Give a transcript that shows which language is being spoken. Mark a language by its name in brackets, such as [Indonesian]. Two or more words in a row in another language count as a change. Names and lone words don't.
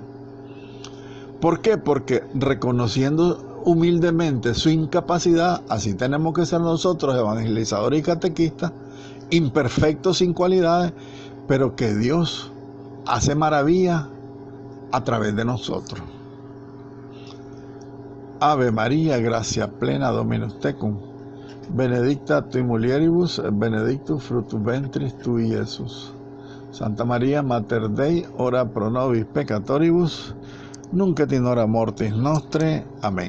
[Spanish] ¿Por qué? Porque reconociendo humildemente su incapacidad, así tenemos que ser nosotros, evangelizadores y catequistas, imperfectos, sin cualidades, pero que Dios hace maravillas a través de nosotros. [Latin] Ave María, gracia plena, Dominus tecum, benedicta tui mulieribus, benedictus fructus ventris tui, Iesus. Santa María, Mater Dei, ora pro nobis peccatoribus, nunc et in hora mortis nostre.